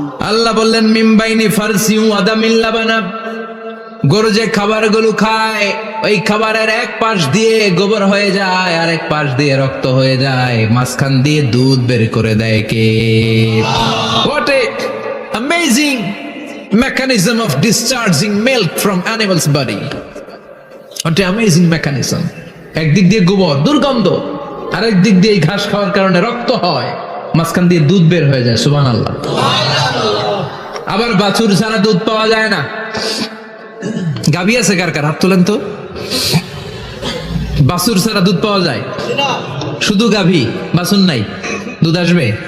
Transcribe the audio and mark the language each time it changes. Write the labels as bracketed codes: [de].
[bn] আল্লাহ বললেন [ar] মিমবাইনি ফারসি ওয়া দামিল লাবানা, [bn] গরু যে খাবারগুলো খায় ওই খাবারের এক পাশ দিয়ে গোবর হয়ে যায় আর এক পাশ দিয়ে রক্ত হয়ে যায়, মাঝখান দিয়ে দুধ বের করে দেয় কে? [en] What a amazing mechanism of discharging milk from animal's body. What a amazing mechanism. [bn] একদিক দিয়ে গোবর দুর্গন্ধ, আরেক দিক দিয়ে ঘাস খাওয়ার কারণে রক্ত হয়, মাঝখান দিয়ে দুধ বের হয়ে যায়। সুবহানাল্লাহ। আবার বাছুর ছাড়া দুধ পাওয়া যায় না। গাভী আছে কার কার? হাত তোলেন তো। বাছুর ছাড়া দুধ পাওয়া যায়? শুধু গাভী, বাছুর নাই, দুধ আসবে?